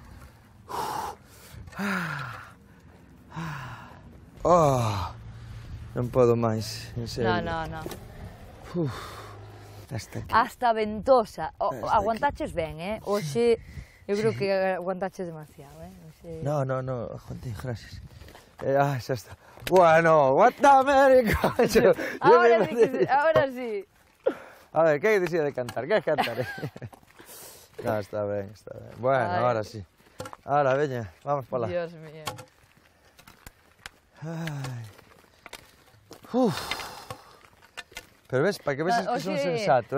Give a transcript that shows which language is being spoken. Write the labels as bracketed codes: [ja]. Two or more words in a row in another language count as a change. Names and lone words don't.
[gl] Non podo máis, en serio. No. [es] Hasta aquí. Hasta ventosa. [gl] Aguantaches ben, Hoxe, eu creo que aguantaches demasiado, No, aguantei, gracias. Xa está. Bueno, [en] what the America. [es] Ahora sí. [gl] A ver, que dicía de cantar? Que cantaré? No, está ben. [es] Bueno, ahora sí. [gl] Ahora, veña, vamos para lá. [es] Dios mío. Ai. [gl] Pero ves, para que veses que son sensato,